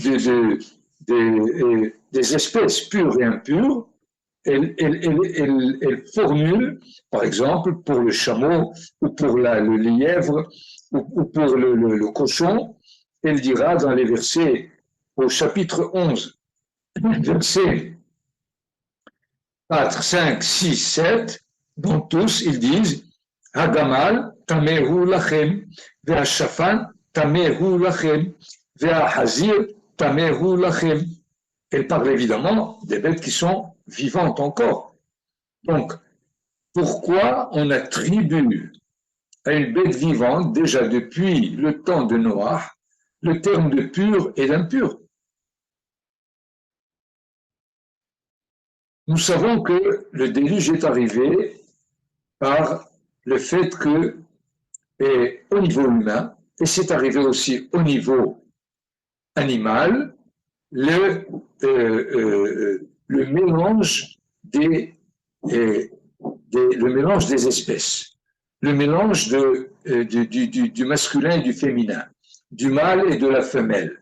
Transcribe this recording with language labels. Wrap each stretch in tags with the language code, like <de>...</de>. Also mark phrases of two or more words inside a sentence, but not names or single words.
<fr>espèces pures et impures, elle formule, par exemple, pour le chameau, ou pour le lièvre, ou pour le cochon, elle dira dans les versets, au chapitre 11, verset 4, 5, 6, 7, dont tous ils disent</fr> <he>הגמל טמא הוא לכם, והשפן טמא הוא לכם, והחזיר טמא הוא לכם.</he> <fr>Elle parle évidemment des bêtes qui sont vivantes encore. Donc, pourquoi on attribue à une bête vivante, déjà depuis le temps de Noah, le terme de pur et d'impur? Nous savons que le déluge est arrivé par le fait que, et au niveau humain, et c'est arrivé aussi au niveau animal, le mélange le mélange des espèces, le mélange du masculin et du féminin, du mâle et de la femelle.</fr>